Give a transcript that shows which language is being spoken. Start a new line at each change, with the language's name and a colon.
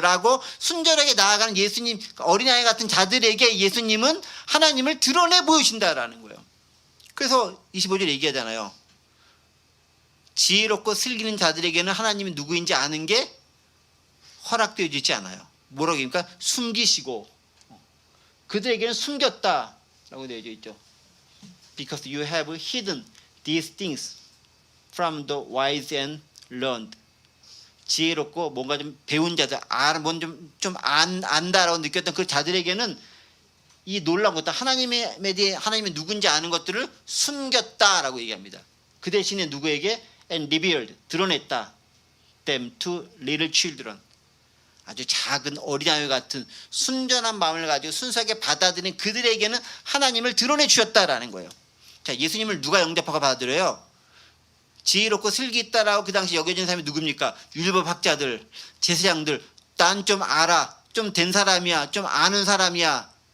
Korean: 라고 순전하게 나아가는 예수님, 어린아이 같은 자들에게 예수님은 하나님을 드러내 보이신다라는 거예요. 그래서 25절 얘기하잖아요. 지혜롭고 슬기는 자들에게는 하나님이 누구인지 아는 게 허락되어지지 않아요. 뭐라고 그러니까 숨기시고 그들에게는 숨겼다라고 되어져 있죠.
English: Because you have hidden these things from the wise and learned.
Korean: 지혜롭고 뭔가 좀 배운 자들, 좀 안다라고 느꼈던 그 자들에게는 이 놀라운 것들, 하나님이 누군지 아는 것들을 숨겼다라고 얘기합니다. 그 대신에 누구에게?
English: And revealed,
Korean: 드러냈다.
English: them to little children.
Korean: 아주 작은 어린아이 같은 순전한 마음을 가지고 순수하게 받아들인 그들에게는 하나님을 드러내 주셨다라는 거예요. 자, 예수님을 누가 영접하고 받아들여요? 지혜롭고 슬기 있다라고 그 당시 여겨진 사람이 누굽니까? 율법학자들, 제사장들, 난 좀 알아, 좀 된 사람이야, 좀 아는 사람이야.